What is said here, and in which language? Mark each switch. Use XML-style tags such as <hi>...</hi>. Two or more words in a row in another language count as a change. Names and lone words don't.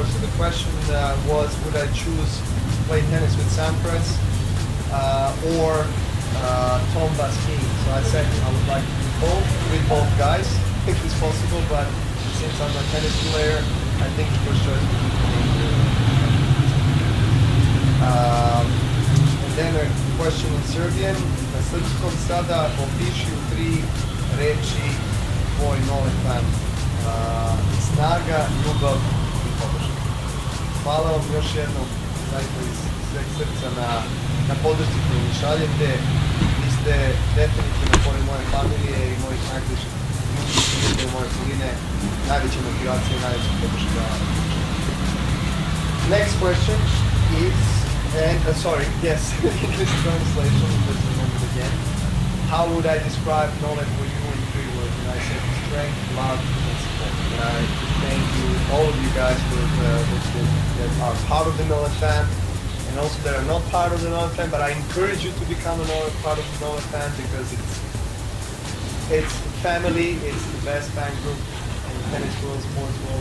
<en>So the question was, would I choose to play tennis with Sampras or Tomba skiing? So I said I would like to do both with both guys, if it's possible, but since I'm a tennis player, I think the first choice would be playing. And then a question in Serbian.</en> <sr>Na srpskom sada opiši u 3 reči tvoj novi fan. Snaga, ljubav i podrška. Hvala vam još jednom zaista iz sveg srca na podršci koju mi šaljete. Vi ste definitivno pored moje familije i mojih najbližih ljudi prijatelja moje okoline najveća motivacija i najveća podrška.</sr> <en>Next question is, yes, English translation, let's remember it again. How would I describe knowledge for you in 3 words? And I said strength, love, and support. And I thank you, all of you guys that are part of the Nolan fan, and also that are not part of the Nolan fan, but I encourage you to become part of the Nolan fan because it's family, it's the best fan group in the tennis world, sports world.</en>